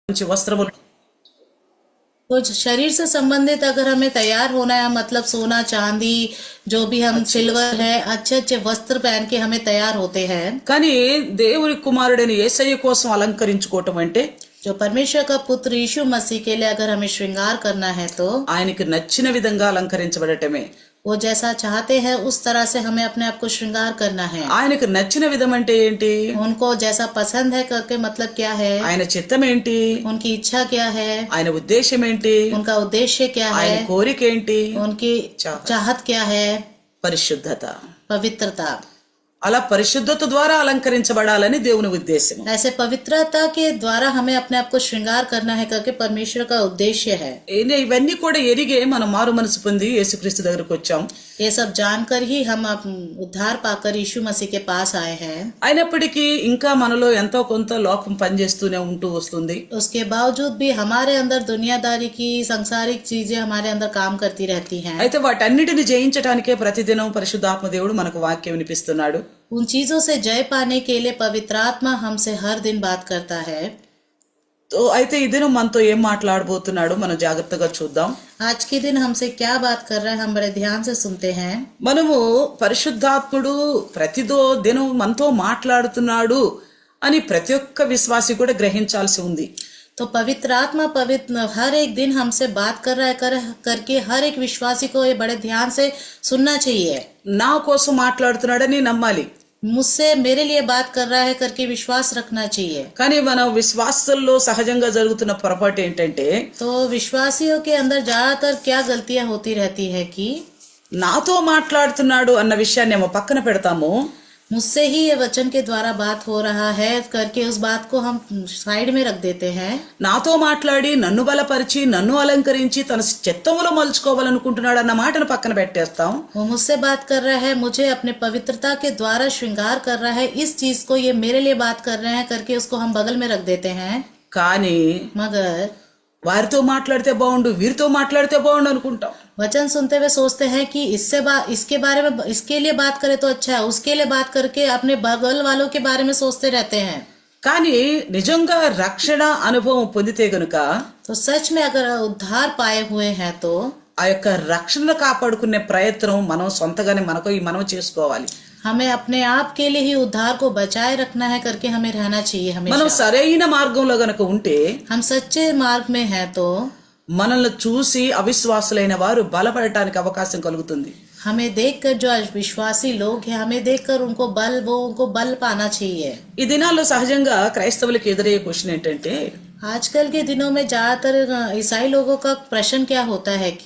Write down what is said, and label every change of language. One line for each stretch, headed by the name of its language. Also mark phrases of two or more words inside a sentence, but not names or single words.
Telugu: वस्त्रमुలు
Hindi: तो शरीर से संबंधित अगर हमें तैयार होना है, मतलब सोना चांदी जो भी हम सिल्वर है, अच्छे अच्छे वस्त्र पहन के हमें तैयार होते हैं।
Telugu: కానీ దేవుని కుమారుడైన యేసయ్య కోసం అలంకరించుకోవటం అంటే
Hindi: जो परमेश्वर का पुत्र यीशु मसीह के लिए अगर हमें श्रृंगार करना है तो
Telugu: ఆయనకి నచ్చిన విధంగా అలంకరించబడటమే।
Hindi: वो जैसा चाहते हैं उस तरह से हमें अपने आप को श्रृंगार करना है।
Telugu: ఆయనకు నచ్చిన విధం అంటే ఏంటి?
Hindi: उनको जैसा पसंद है करके मतलब क्या है?
Telugu: ఆయన చిత్తం ఏంటి?
Hindi: उनकी इच्छा क्या है?
Telugu: ఆయన ఉద్దేశం ఏంటి?
Hindi: उनका उद्देश्य क्या है?
Telugu: ఆయన కోరిక ఏంటి?
Hindi: उनकी चाहत क्या है?
Telugu: పరిశుద్ధత,
Hindi: पवित्रता।
Telugu: అలా పరిశుద్ధత ద్వారా అలంకరించబడాలని దేవుని ఉద్దేశం।
Hindi: ऐसे पवित्रता के द्वारा हमें अपने आप को श्रृंगार करना है करके परमेश्वर का उद्देश्य है।
Telugu: ఇవన్నీ కూడా ఎరిగే మనం మారు మనసు పొంది యేసుక్రీస్తు దగ్గరకు వచ్చాం।
Hindi: ये सब जानकर ही हम उद्धार पाकर यीशु मसीह के पास आए हैं।
Telugu: అయినప్పటికీ ఇంకా మనలో ఎంతో కొంత లోకం పనిచేస్తూనే ఉంటూ వస్తుంది।
Hindi: उसके बावजूद भी हमारे अंदर दुनियादारी की सांसारिक चीजें हमारे अंदर काम करती रहती हैं।
Telugu: అయితే వాటన్నిటిని జయించడానికే ప్రతిదినం పరిశుద్ధాత్మ దేవుడు మనకు వాక్యం వినిపిస్తున్నాడు।
Hindi: उन चीजों से जय पाने के लिए पवित्र आत्मा हमसे हर दिन बात करता है।
Telugu: तो అయితే ఈ దినం మనతో ఏం మాట్లాడబోతున్నాడు మనం జాగ్రత్తగా చూద్దాం।
Hindi: आज के दिन हमसे क्या बात कर रहा है, हम बड़े ध्यान से सुनते हैं।
Telugu: మనము పరిశుద్ధాత్ముడు ప్రతిదో దినం మనతో మాట్లాడుతున్నాడు అని ప్రతి ఒక్క విశ్వాసి కూడా గ్రహించాల్సి ఉంది।
Hindi: तो पवित्र आत्मा हर एक दिन हमसे बात कर रहा है करके हर एक विश्वासी को ये बड़े ध्यान से सुनना चाहिए।
Telugu: నా కోసం మాట్లాడుతున్నాడని నమ్మాలి,
Hindi: मुझसे मेरे लिए बात कर रहा है करके विश्वास रखना चाहिए।
Telugu: కానీ మన విశ్వాసంలో సహజంగా జరుగుతున్న పొరపాటు ఏంటంటే
Hindi: तो विश्वासियों के अंदर ज्यादातर क्या गलतियां होती रहती है कि
Telugu: నాతో మాట్లాడుతున్నాడు అన్న విషయాన్ని ఏమో పక్కన పెడతాము,
Hindi: मुझसे ही ये वचन के द्वारा बात हो रहा है करके उस बात को हम साइड में रख देते हैं।
Telugu: నాతో మాట్లాడి నన్ను బలపరిచి నన్ను అలంకరించి తన చిత్తములో మలుచుకోవాలనుకుంటున్నాడు అన్న మాటను పక్కన పెట్టేస్తాం।
Hindi: वो मुझसे बात कर रहा है, मुझे अपने पवित्रता के द्वारा श्रृंगार कर रहा है, इस चीज को ये मेरे लिए बात कर रहे हैं करके उसको हम बगल में रख देते हैं।
Telugu: కానీ
Hindi: मगर
Telugu: వారితో మాట్లాడితే బాగుండు వీరితో మాట్లాడితే బాగుండు అనుకుంటాం।
Hindi: वचन सुनते हुए सोचते हैं कि इसके बारे में इसके लिए बात करे तो अच्छा है, उसके लिए बात करके अपने बगल वालों के बारे में सोचते रहते हैं।
Telugu: కానీ నిజంగా రక్షణ అనుభవం పొందితే గనుక
Hindi: तो सच में अगर उद्धार पाए हुए हैं तो
Telugu: ఆ యొక్క రక్షణను కాపాడుకునే ప్రయత్నం మనం సొంతగానే మనం చేసుకోవాలి।
Hindi: हमें अपने आप के लिए ही उद्धार को बचाए रखना है करके हमें रहना चाहिए
Telugu: మనం
Hindi: हमेशा।
Telugu: సరైన మార్గంలో గనక ఉంటే
Hindi: हम सच्चे मार्ग में हैं तो
Telugu: మనల్ని చూసి అవిశ్వాసులైన వారు బలపడటానికి అవకాశం కలుగుతుంది।
Hindi: हमें देखकर जो विश्वासी लोग हैं, हमें देखकर उनको बल पाना चाहिए।
Telugu: ఈ దినాల్లో సహజంగా క్రైస్తవులకు ఎదురయ్యే క్వశ్చన్ ఏంటంటే
Hindi: आजकल के दिनों में ज्यादातर ईसाई लोगों का प्रश्न क्या होता है कि